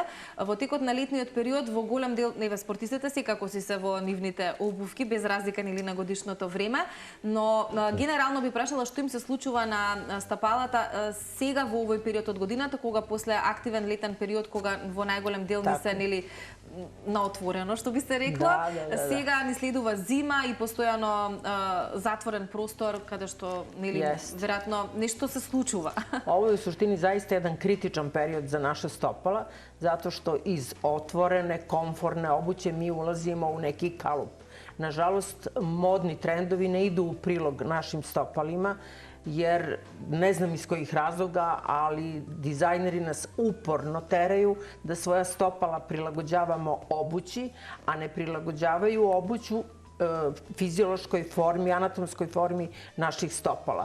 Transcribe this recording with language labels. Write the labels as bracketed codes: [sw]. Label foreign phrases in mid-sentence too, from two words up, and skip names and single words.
[mk] Во текот на летниот период, во голем дел, спортистите секако си се во нивните обувки, без разлика нели на годишното време, но генерално би прашала што им се случува на стапалата сега во овој период од годината, кога после активен летен период, кога во најголем дел не се нели на отворено, што би се рекла. Сега ни следува зима и постојано затворен простор, каде што нели веројатно нешто се случува. [sr] Ovo je u suštini zaista jedan kritičan period za naše stopala, zato što iz otvorene, komforne obuće mi ulazimo u neki kalup. Nažalost, modni trendovi ne idu u prilog našim stopalima, jer ne znam iz kojih razloga, ali dizajneri nas uporno teraju da svoja stopala prilagođavamo obući, a ne prilagođavaju obuću fiziološkoj formi, anatomskoj formi naših stopala.